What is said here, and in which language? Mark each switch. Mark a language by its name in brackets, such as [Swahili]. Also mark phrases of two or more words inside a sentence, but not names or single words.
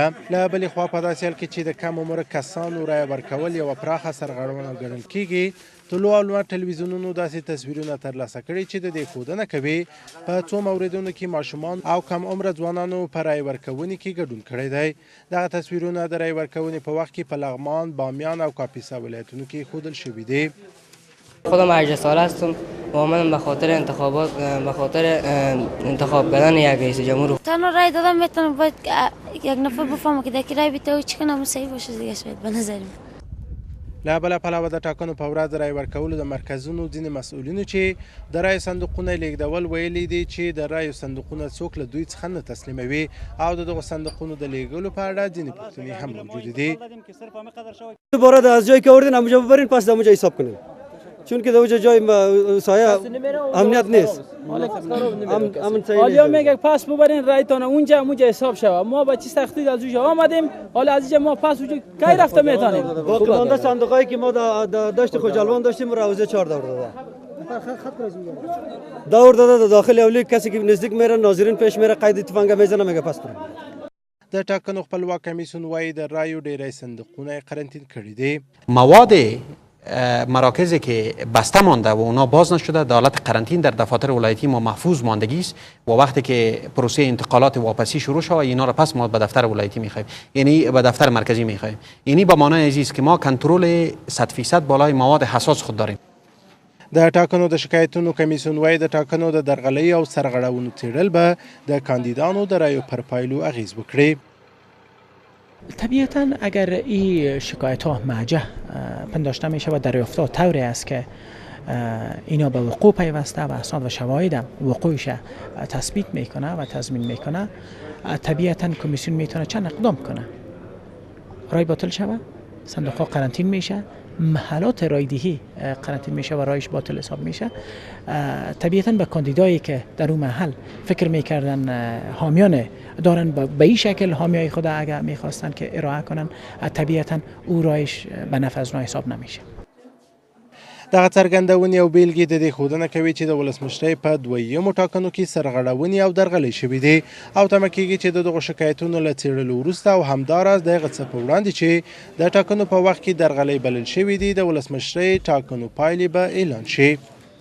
[Pashto] له بلې خوا په داسې حال کې چې د کم عمره کسانو رایه ورکول یوه پراخه سرغړونه ګڼل کېږي، طلوع او لوړ تلویزیونونو داسې تصویرونه ترلاسه کړي چې د دې ښودنه کوي په څو موردونو کې ماشومان او کم عمره ځوانانو په رایې ورکونې کې ګډون کړی دی. دغه تصویرونه د رایې ورکونې په وخت کې په لغمان، بامیان او کاپیسا ولایتونو کې ښودل شوي دي. [Persian] خودم 18 ساله هستم و آمدم به خاطر انتخاب کردن یک رئیس جمهور. تنها رای دادم میتونم باید یک نفر بفهمه که دکی رای بیته و چی کنم صحیح باشه دیگه شاید به نظر من. [Pashto] له بله پلوه د ټاکنو په ورځ د رای ورکولو د مرکزونو ځینې مسؤلینو چې د رایو صندوقونه لیږدول ویلي دي چې د رایو صندوقونه څوک له دوی څخه نه تسلیموي او د دغو صندوقونو د لیږلو په اړه ځینې پوښتنې هم موجودې دي. [Persian] دوباره از جایی که آوردین همونجا ببرین، پس در اونجا حساب کنین، چون که در اونجا جای سایه امنیت نیست. حالا میگه پس ببرین رایتون اونجا حساب شود. ما با چی سختی از اونجا آمدیم، حالا از اینجا ما پس اونجا کی رفته میتونیم. با کمانده صندوقایی که ما داشت خوجالوان داشتیم روزه 4 دور داده. دور داده داخل اولی کسی که نزدیک میره ناظرین پیش میره قید تفنگ میزنه میگه پس بریم. [Pashto] د ټاکنو خپلواک کمیسیون وایي د رایو ډیری صندوقونه قرنطین کړي دي. [Persian] مواد مراکزی که بسته مانده و اونا باز نشده در حالت قرنطین در دفاتر ولایتی ما محفوظ ماندگی است و وقتی که پروسه انتقالات واپسی شروع شود اینا را پس ما به دفتر ولایتی میخوایم، یعنی به دفتر مرکزی میخوایم. یعنی به معنای عزیز که ما کنترل 100% بالای مواد حساس خود داریم. [Pashto] د ټاکنو د شکایتونو کمیسیون وایي د ټاکنو د درغلۍ او سرغړونو څېړل به د کاندیدانو د رایو پر پایلو اغیز وکړي. [Persian] طبیعتا اگر این شکایت ها مرجع پنداشته می شود دریافت ها طوری است که اینا به وقوع پیوسته و اسناد و شواهد وقوعش تثبیت میکنه و تضمین میکنه، طبیعتا کمیسیون میتونه چند اقدام کنه. رای باطل شود، صندوق ها قرنطین میشه، محلات رایدهی قرنطین میشه و رایش باطل حساب میشه. طبیعتا به کاندیدایی که در اون محل فکر میکردن حامیان دارن به این شکل حامیای خود اگر میخواستن که ارائه کنن، طبیعتا او رایش به نفع از حساب نمیشه. [Pashto] دغه څرګندونې او بیلګې د دې ښودنه کوي چې د ولسمشرۍ په دویمو ټاکنو کې سرغړونې او درغلۍ شوي دي او تمه کېږي چې د دغو شکایتونو له څېړلو وروسته او همداراز د هغه څه په وړاندې چې د ټاکنو په وخت کې درغلۍ بلل شوي دي د ولسمشرۍ ټاکنو پایلې به اعلان شي.